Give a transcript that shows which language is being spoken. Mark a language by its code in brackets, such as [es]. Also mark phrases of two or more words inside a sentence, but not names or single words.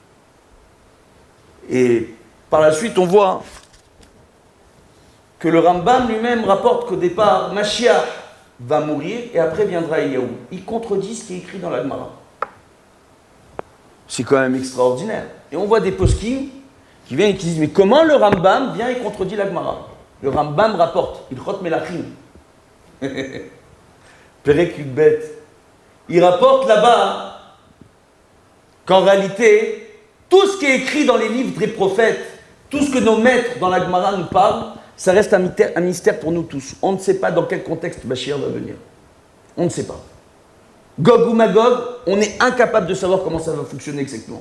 [fr] Et par la suite, on voit que le Rambam lui-même rapporte qu'au départ, Mashiach va mourir et après viendra Eliyahu. Il contredit ce qui est écrit dans la Gemara. C'est quand même extraordinaire. Et on voit des poskim qui viennent et qui disent, mais comment le Rambam vient et contredit la Gemara? Le Rambam rapporte, il chot melachim. [he] פרק י"ב. [fr] Il rapporte là-bas qu'en réalité, tout ce qui est écrit dans les livres des prophètes, tout ce que nos maîtres dans la Gemara nous parlent, ça reste un mystère pour nous tous. On ne sait pas dans quel contexte Mashiach va venir. On ne sait pas. Gog ou Magog, on est incapable de savoir comment ça va fonctionner exactement.